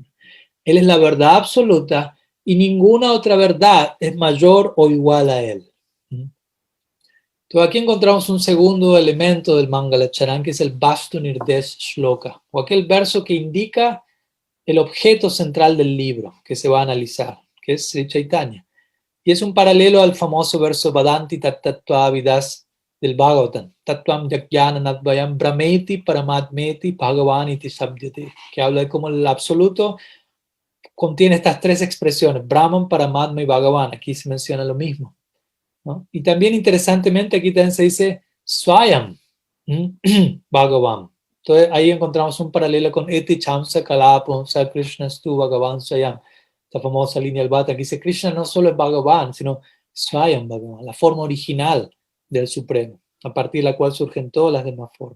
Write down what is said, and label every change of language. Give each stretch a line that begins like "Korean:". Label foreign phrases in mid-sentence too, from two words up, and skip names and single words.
Spanish: Él es la verdad absoluta y ninguna otra verdad es mayor o igual a él. Entonces aquí encontramos un segundo elemento del Mangalacharan, que es el Vastu Nirdesh Shloka, o aquel verso que indica el objeto central del libro que se va a analizar, que es Sri Chaitanya. Y es un paralelo al famoso verso
Sanskrit: Vadanti Tattva Vidas
Spanish: del Bhagavatam,
Sanskrit: Tattvam Yagyana Nadvayam Brahmeti Paramatmeti Bhagavaniti Sabdyate,
Spanish: que habla de cómo el absoluto contiene estas 3 expresiones, Brahman, Paramatma y Bhagavan. Aquí se menciona lo mismo, ¿no? Y también interesantemente aquí también se dice
Sanskrit: Swayam Bhagavan.
Spanish: Entonces ahí encontramos un paralelo con
Sanskrit: Eti Chamsa Kalapam Sa Krishna Stu Bhagavan Swayam,
Spanish: la famosa línea del Bhata que dice Krishna no solo es Bhagavan, sino
Sanskrit: Swayam Bhagavan,
Spanish: la forma original del Supremo, a partir de la cual surgen todas las demás formas.